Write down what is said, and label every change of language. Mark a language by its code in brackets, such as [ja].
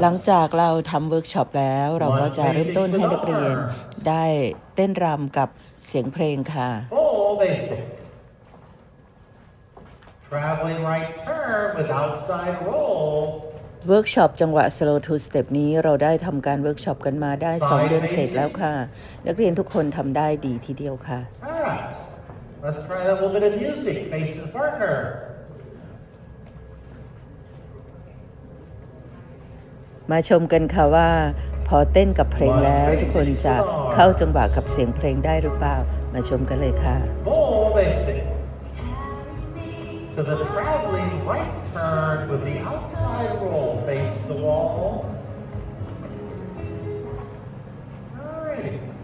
[th] หลังจากเราทำเวิร์กช็อปแล้วเราก็จะเริ่มต้นให้นักเรียนได้เต้นรำกับเสียงเพลงค่ะ [en] Full basic. Traveling right turn with outside roll. [th] เวิร์กช็อปจังหวะ slow two step นี้เราได้ทำการเวิร์กช็อปกันมาได้2 เดือนเสร็จแล้วค่ะนักเรียนทุกคนทำได้ดีทีเดียวค่ะ [en] Alright. Let's try that little bit of music. Face the partner. [th] มาชมกันค่ะว่าพอเต้นกับเพลงแล้วทุกคนจะเข้าจังหวะกับเสียงเพลงได้หรือเปล่ามาชมกันเลยค่ะ [en] Full basic. To the traveling right turn with the outside roll. Face the wall. Alrighty.